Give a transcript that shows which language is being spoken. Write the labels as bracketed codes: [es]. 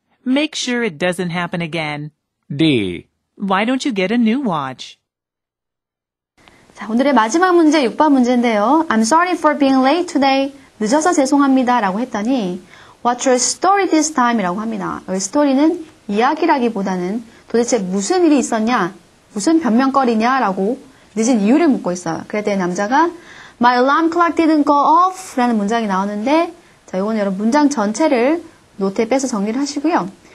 [en] Make sure it doesn't happen again. D. Why don't you get a new watch? [ko] 자, 오늘의 마지막 문제 6번 문제인데요. [en] I'm sorry for being late today. [ko] 늦어서 죄송합니다. 라고 했더니 [en] What's your story this time? [ko] 이라고 합니다. 여기 스토리는 이야기라기보다는 도대체 무슨 일이 있었냐? 무슨 변명거리냐? 라고 늦은 이유를 묻고 있어요. 그랬더니 남자가 [en] My alarm clock didn't go off [ko] 라는 문장이 나오는데 자, 이거는 여러분 문장 전체를 노트에 빼서 정리를 하시고요.